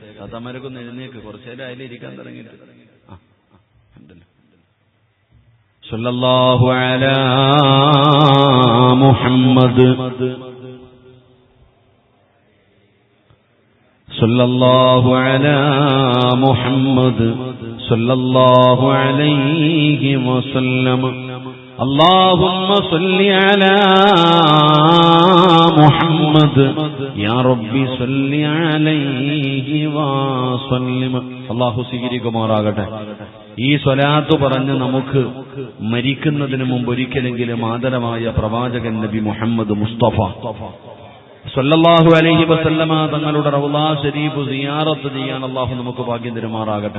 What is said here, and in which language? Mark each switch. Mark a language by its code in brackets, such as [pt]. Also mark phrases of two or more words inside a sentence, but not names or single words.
[ml] താത്താമാരൊക്കെ എഴുന്നേക്ക്, കുറച്ചേരം അതിലിരിക്കാൻ തുടങ്ങിയിട്ട്. [ar] صلى الله على محمد صلى الله على محمد صلى الله عليه وسلم. اللهم صل على محمد يا رب صل عليه وسلم. [ml] അല്ലാഹു സ്വീകരിക്കുമാറാകട്ടെ. ഈ സ്വലാത്ത് പറഞ്ഞ് നമുക്ക് മരിക്കുന്നതിന് മുമ്പ് ഒരിക്കലെങ്കിലും ആദരമായ പ്രവാചകൻ നബി മുഹമ്മദ് മുസ്തഫ [ar] صلى الله عليه وسلم [ml] തങ്ങളുടെ റൗള ശരീഫ് സിയാറത്ത് ചെയ്യാൻ അല്ലാഹു നമുക്ക് ഭാഗ്യം തരുമാറാകട്ടെ.